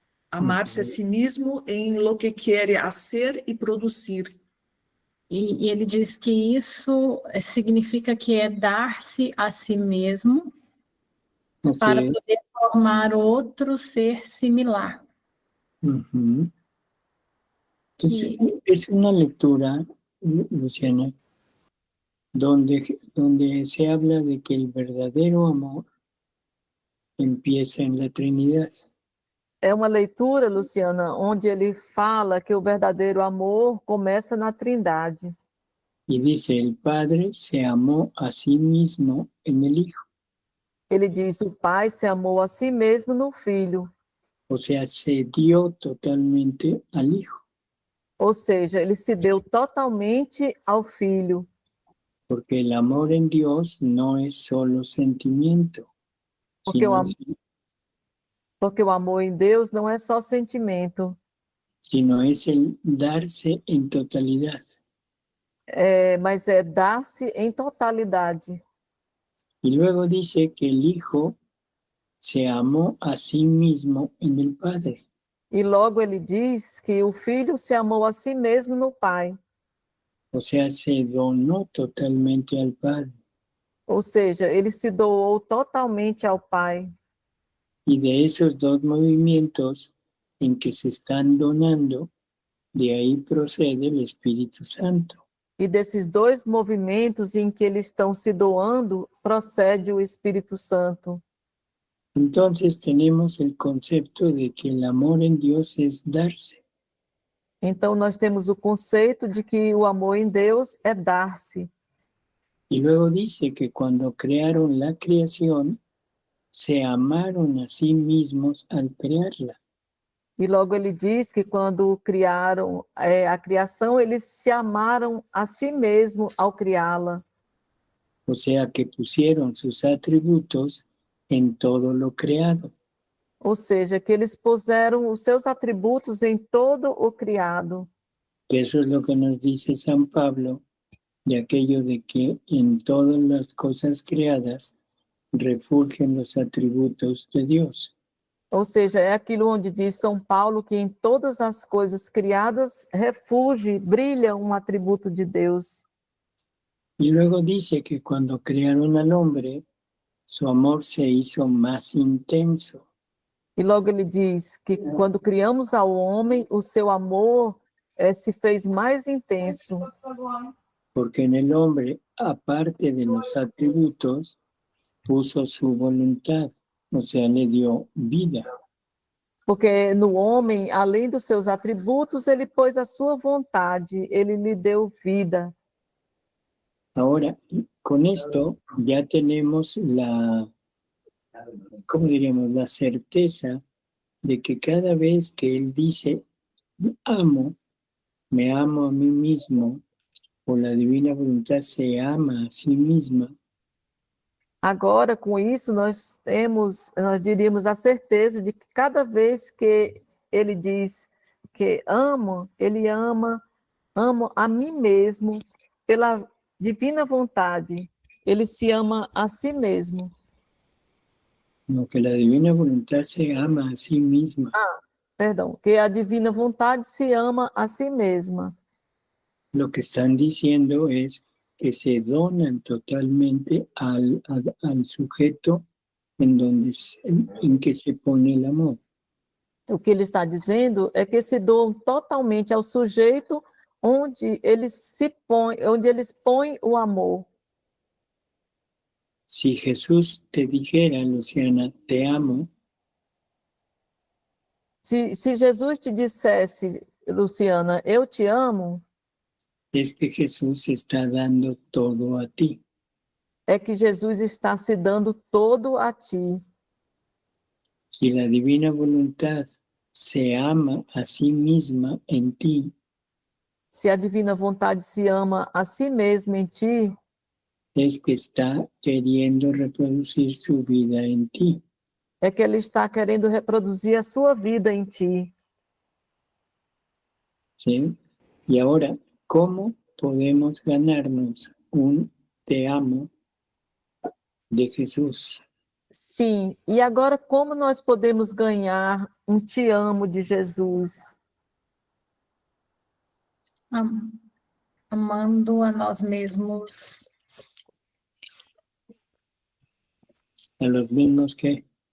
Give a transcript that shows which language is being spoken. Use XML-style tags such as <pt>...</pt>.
<pt>Amar-se a si mesmo em lo que quer fazer e produzir. E ele diz que isso significa que é dar-se a si mesmo para poder formar outro ser similar. Uh-huh.</pt> <es>Es una lectura, Luciana, donde se habla de que el verdadero amor empieza en la Trinidad.</es> <pt>É uma leitura, Luciana, onde ele fala que o verdadeiro amor começa na Trindade.</pt> <es>Y dice, el Padre se amó a sí mismo en el Hijo.</es> <pt>Ele diz, o Pai se amou a si mesmo no Filho.</pt> <es>O sea, se dio totalmente al Hijo.</es> <pt>Ou seja, ele se deu totalmente ao Filho.</pt> <es>Porque el amor en Dios no es solo sentimiento.</es> <pt>Porque o amor em Deus não é só sentimento.</pt> <es>Sino es el darse en totalidad.</es> <pt>Mas é dar-se em totalidade.</pt> <es>Y luego dice que el Hijo se amó a sí mismo en el Padre.</es> <pt>E logo ele diz que o Filho se amou a si mesmo no Pai.</pt> <es>O sea, se donó totalmente al Padre.</es> <pt>Ou seja, ele se doou totalmente ao Pai.</pt> <es>Y de esos dos movimientos en que se están donando, de ahí procede el Espíritu Santo.</es> <pt>E desses dois movimentos em que eles estão se doando, procede o Espírito Santo.</pt> <es>Entonces tenemos el concepto de que el amor en Dios es darse.</es> <pt>Então, nós temos o conceito de que o amor em Deus é dar-se.</pt> <es>Y luego dice que cuando crearon la creación, se amaron a sí mismos al crearla.</es> <pt>E logo ele diz que quando criaram a criação, eles se amaram a si mesmo ao criá-la.</pt> <es>O sea que pusieron sus atributos en todo lo creado.</es> <pt>Ou seja, que eles puseram os seus atributos em todo o criado.</pt> <es>Eso es lo que nos dice San Pablo de aquello de que en todas las cosas creadas refulgen los atributos de Dios.</es> <pt>Ou seja, é aquilo onde diz São Paulo que em todas as coisas criadas refulge, brilha um atributo de Deus.</pt> <es>Y luego dice que cuando crearon al hombre, su amor se hizo más intenso.</es> <pt>E logo ele diz que quando criamos ao homem, o seu amor se fez mais intenso.</pt> <es>Porque en el hombre, aparte de los atributos, puso su voluntad, o sea, le dio vida.</es> <pt>Porque no homem, além dos seus atributos, ele pôs a sua vontade, ele lhe deu vida.</pt> <es>Ahora, con esto ya tenemos ¿cómo diríamos? La certeza de que cada vez que él dice, me amo a mí mismo, o la divina voluntad se ama a sí misma,</es> <pt>Agora, com isso, nós diríamos a certeza de que cada vez que ele diz que amo, ele amo a mim mesmo, pela divina vontade, ele se ama a si mesmo.</pt> <es>no, que la divina voluntad se ama a sí misma.</es> <pt>Perdão, que a divina vontade se ama a si mesma.</pt> <es>Lo que están diciendo es que se donan totalmente al sujeto en que se pone el amor.</es> <pt>O que ele está dizendo é que se doam totalmente ao sujeito onde eles põem o amor.</pt> <es>Si Jesús te dijera, Luciana, te amo,</es> <pt>Se Jesus te dissesse, Luciana, eu te amo,</pt> <es>es que Jesús está dando todo a ti.</es> <pt>é que Jesus está se dando todo a ti.</pt> <es>Si la divina voluntad se ama a sí misma en ti,</es> <pt>Se a divina vontade se ama a si mesma em ti,</pt> <es>es que está queriendo reproducir su vida en ti.</es> <pt>é que ele está querendo reproduzir a sua vida em ti.</pt> <es>¿Sí? Y ahora, ¿cómo podemos ganarnos un te amo de Jesús?</es> <pt>Sim, e agora como nós podemos ganhar um te amo de Jesus? Amando a nós mesmos,</pt> <es>A los mismos que...</es>